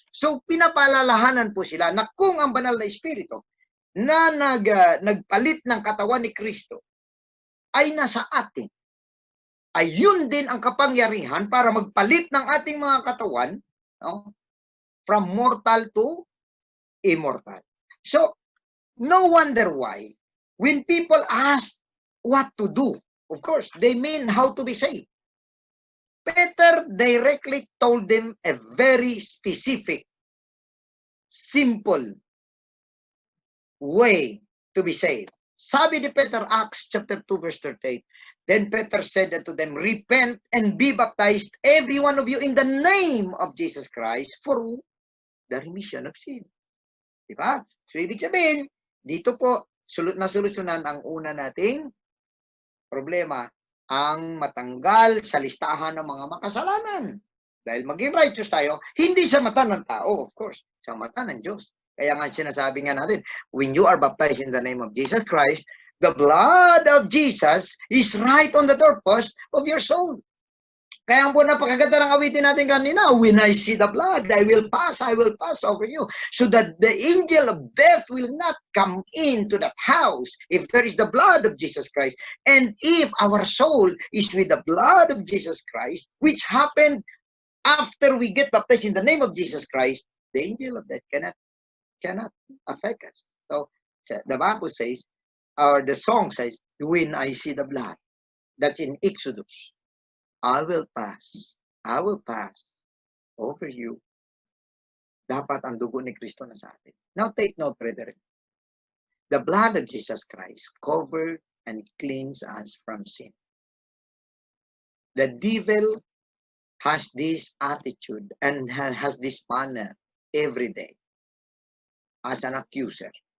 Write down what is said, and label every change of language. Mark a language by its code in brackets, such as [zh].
[tl] So, pinapalalahanan po sila na kung ang banal na Espiritu na nagpalit ng katawan ni Kristo ay nasa atin, ay yun din ang kapangyarihan para magpalit ng ating mga katawan, no? [en] From mortal to immortal. So, no wonder why, when people ask what to do, of course, they mean how to be saved. Peter directly told them a very specific, simple way to be saved. [tl] Sabi ni Peter, [en] Acts chapter 2, verse 38, then Peter said unto them, repent and be baptized, every one of you, in the name of Jesus Christ, for the remission of sin. [tl] Diba? So, ibig sabihin, dito po, solusyonan ang una nating problema, ang matanggal sa listahan ng mga makasalanan. Dahil maging righteous tayo, hindi sa mata ng tao, of course, sa mata ng Diyos. Kaya nga sinasabi nga natin, [en] when you are baptized in the name of Jesus Christ, the blood of Jesus is right on the doorpost of your soul. [tl] Kaya po napakaganda ng awitin natin kanina, [en] when I see the blood, I will pass over you, so that the angel of death will not come into that house if there is the blood of Jesus Christ. And if our soul is with the blood of Jesus Christ, which happened after we get baptized in the name of Jesus Christ, the angel of death cannot affect us. So the Bible says, or the song says, when I see the blood, that's in Exodus, I will pass over you. [tl] Dapat ang dugo ni Kristo na sa atin. [en] Now take note, brethren. The blood of Jesus Christ covered and cleansed us from sin. The devil has this attitude and has this manner every day as an accuser.